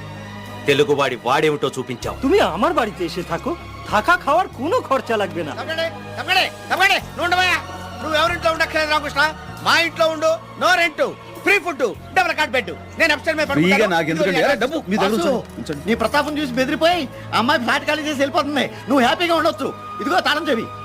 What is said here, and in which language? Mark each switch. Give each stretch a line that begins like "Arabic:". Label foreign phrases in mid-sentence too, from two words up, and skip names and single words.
Telugu: తెలుగువాడి వాడేమిటో చూపించాం.
Bangla: তুমি আমার বাড়িতে এসে থাকো, থাকা খাওয়ার কোনো খরচা লাগবে না.
Telugu: నువ్వు ఎవరింట్లో ఉండక్కర్లేదు రామకృష్ణ. మా ఇంట్లో ఉండు.
English: No rent, free food, double cot bed.
Telugu: నేను అప్స్టైర్ మీద ఫ్రీగా పడుకుంటాను. నాకు ఎందుకండి? అరే, డబ్బు మీ దగ్గర వాసు, ఉంచండి. నీ ప్రతాపం చూసి బెదిరిపోయి అమ్మాయి ఫ్లాట్ ఖాళీ చేసి వెళ్ళిపోతుంది. నువ్వు హ్యాపీగా ఉండొచ్చు. ఇదిగో తాళం చెవి.